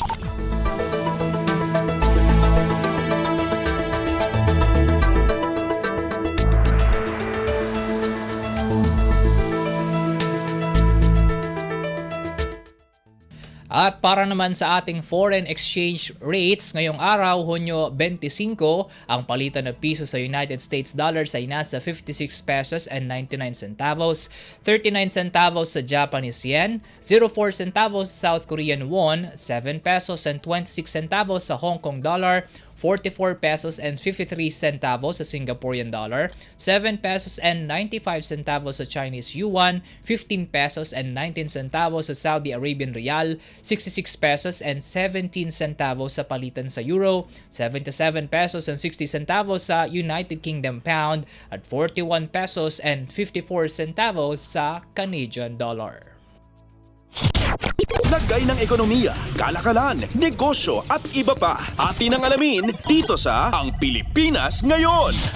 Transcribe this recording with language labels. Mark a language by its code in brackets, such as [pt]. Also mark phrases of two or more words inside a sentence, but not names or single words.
[tl] At para naman sa ating [en] foreign exchange rates, [tl] ngayong araw, Hunyo 25, ang palitan ng piso sa United States dollars ay nasa 56 pesos [en] and 99 centavos, [tl] 39 centavos sa Japanese yen, 04 centavos sa South Korean won, [en] 7 pesos and 26 [tl] centavos sa Hong Kong dollar, [en] 44 pesos and 53 centavos [tl] sa Singaporean dollar, [en] 7 pesos and 95 centavos [tl] sa Chinese yuan, [en] 15 pesos and 19 centavos [tl] sa Saudi Arabian rial, [en] 66 pesos and 17 centavos [tl] sa palitan sa euro, [en] 77 pesos and 60 centavos [tl] sa United Kingdom pound, at [en] 41 pesos and 54 centavos [tl] sa Canadian dollar. Lagay ng ekonomiya, kalakalan, negosyo at iba pa. Atin ang alamin dito sa Ang Pilipinas Ngayon.